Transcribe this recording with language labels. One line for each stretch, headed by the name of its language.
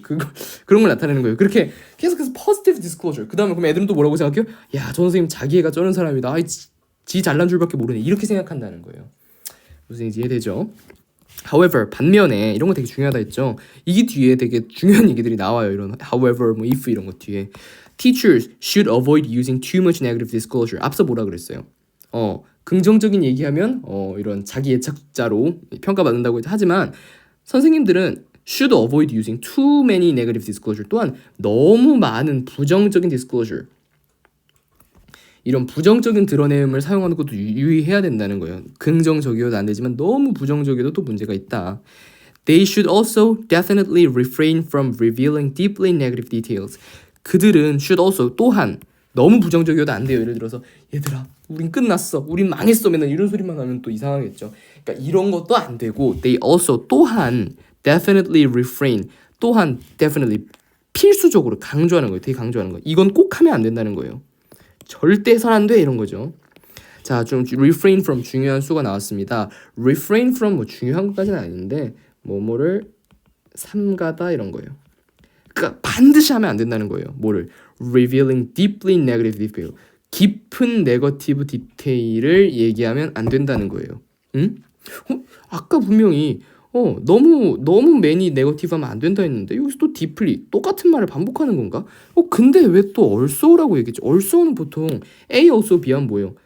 Korean: 그런 걸 나타내는 거예요. 그렇게 계속해서 positive disclosure. 그 다음에 그럼 애들은 또 뭐라고 생각해요? 야, 저 선생님 자기애가 쩌는 사람이다. 지 잘난 줄밖에 모르네. 이렇게 생각한다는 거예요. 무슨 얘기인지 이해되죠?
English: However,
Korean: 반면에 이런 거 되게 중요하다 했죠. 이 뒤에 되게 중요한 얘기들이 나와요. 이런 however, 뭐 if 이런 거 뒤에.
English: Teachers should avoid using too much negative disclosure.
Korean: 앞서 뭐라 그랬어요? 긍정적인 얘기하면 이런 자기 애착자로 평가받는다고 하지만 선생님들은
English: should avoid using too many negative disclosure.
Korean: 또한 너무 많은 부정적인 disclosure. 이런 부정적인 드러냄을 사용하는 것도 유의해야 된다는 거예요. 긍정적이어도 안 되지만 너무 부정적이어도 또 문제가 있다.
English: They should also definitely refrain from revealing deeply negative details.
Korean: 그들은
English: should also
Korean: 또한 너무 부정적이어도 안 돼요. 예를 들어서 얘들아 우린 끝났어. 우린 망했어. 맨날 이런 소리만 하면 또 이상하겠죠. 그러니까 이런 것도 안 되고
English: they also
Korean: 또한
English: definitely refrain
Korean: 또한 definitely 필수적으로 강조하는 거예요. 되게 강조하는 거예요. 이건 꼭 하면 안 된다는 거예요. 절대 해서는 안 돼 이런 거죠. 자, 좀
English: refrain from
Korean: 중요한 수가 나왔습니다. refrain from 뭐 중요한 것까지는 아닌데 뭐뭐를 삼가다 이런 거예요. 그러니까 반드시 하면 안 된다는 거예요.
English: 뭐를 revealing deeply negative detail.
Korean: 깊은 네거티브 디테일을 얘기하면 안 된다는 거예요. 응? 아까 분명히 너무 매니 네거티브하면 안 된다 했는데 여기서 또 deeply 똑같은 말을 반복하는 건가? 근데 왜 또 also라고 얘기했지? also는 보통 A, also, B하면 뭐예요?